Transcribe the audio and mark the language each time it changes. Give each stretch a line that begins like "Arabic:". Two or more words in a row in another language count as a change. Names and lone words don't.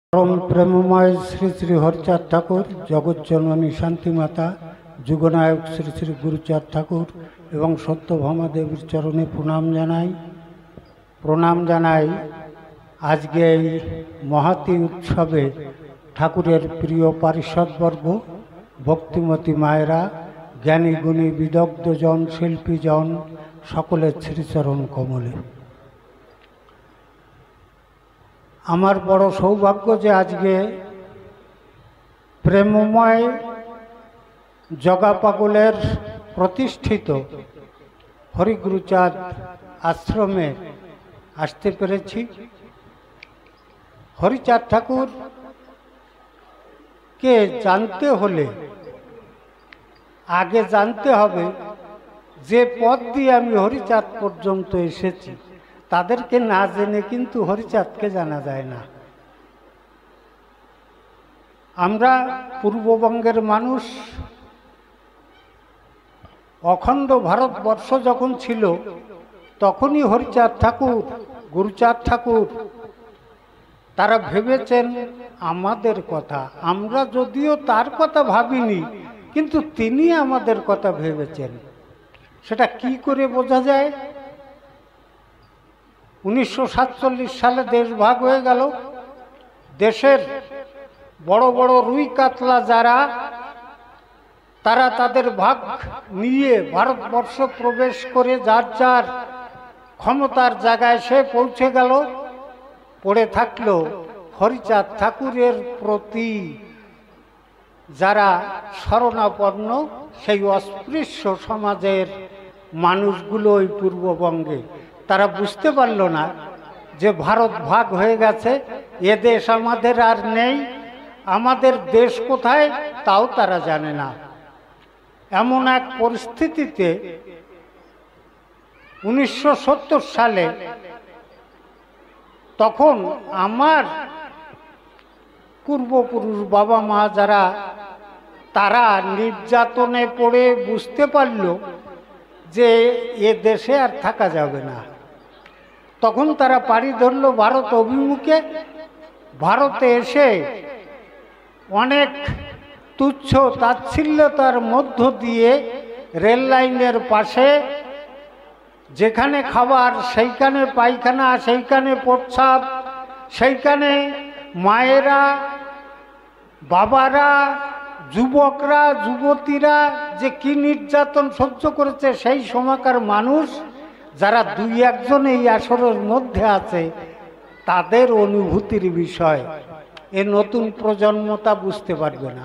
Bangla: পরম প্রেমময় শ্রী শ্রী হরিচাঁদ ঠাকুর জগজ্জননী শান্তিমাতা যুগনায়ক শ্রী শ্রী গুরুচাঁদ ঠাকুর এবং সত্যভামা দেবীর চরণে প্রণাম জানাই আজ কে মহতী উৎসবে ঠাকুরের প্রিয় পারিষদবর্গ ভক্তিমতী মায়েরা জ্ঞানী গুণী বিদগ্ধজন শিল্পীজন সকলের শ্রীচরণ কমলে আমার বড় সৌভাগ্য যে আজ কে প্রেমময় জগা পাগলের প্রতিষ্ঠিত হরিগুরুচাঁদ আশ্রমে আসতে পেরেছি। হরিচাঁদ ঠাকুর কে জানতে হলে আগে জানতে হবে যে পথ দিয়ে আমি হরিচাঁদ পর্যন্ত এসেছি তাদেরকে না জেনে কিন্তু হরিচাঁদকে জানা যায় না। আমরা পূর্ববঙ্গের মানুষ অখণ্ড ভারতবর্ষ যখন ছিল তখনই হরিচাঁদ ঠাকুর গুরুচাঁদ ঠাকুর তারা ভেবেছেন আমাদের কথা। আমরা যদিও তাঁর কথা ভাবিনি কিন্তু তিনি আমাদের কথা ভেবেছেন। সেটা কী করে বোঝা যায়? 1947 সালে দেশ ভাগ হয়ে গেল। দেশের বড় বড় রুই কাতলা যারা তারা তাদের ভাগ নিয়ে ভারতবর্ষ প্রবেশ করে যার যার ক্ষমতার জায়গায় সে পৌঁছে গেল। পড়ে থাকল হরিচাঁদ ঠাকুরের প্রতি যারা শরণাপন্ন সেই অস্পৃশ্য সমাজের মানুষগুলো পূর্ববঙ্গে তারা বুঝতে পারল না যে ভারত ভাগ হয়ে গেছে, এ দেশ আমাদের আর নেই, আমাদের দেশ কোথায় তাও তারা জানে না। এমন এক পরিস্থিতিতে 1970 সালে তখন আমার পূর্বপুরুষ বাবা মা যারা তারা নির্যাতনে পড়ে বুঝতে পারল যে এ দেশে আর থাকা যাবে না। তখন তারা পাড়ি ধরল ভারত অভিমুখে। ভারতে এসে অনেক তুচ্ছ তাচ্ছিল্যতার মধ্য দিয়ে রেল লাইনের পাশে যেখানে খাবার সেইখানে পায়খানা সেইখানে প্রস্রাব সেইখানে মায়েরা বাবারা যুবকরা যুবতীরা যে কী নির্যাতন সহ্য করেছে সেই সময়কার মানুষ যারা দুই একজন এই আসরের মধ্যে আছে তাদের অনুভূতির বিষয় এই নতুন প্রজন্ম তা বুঝতে পারবে না।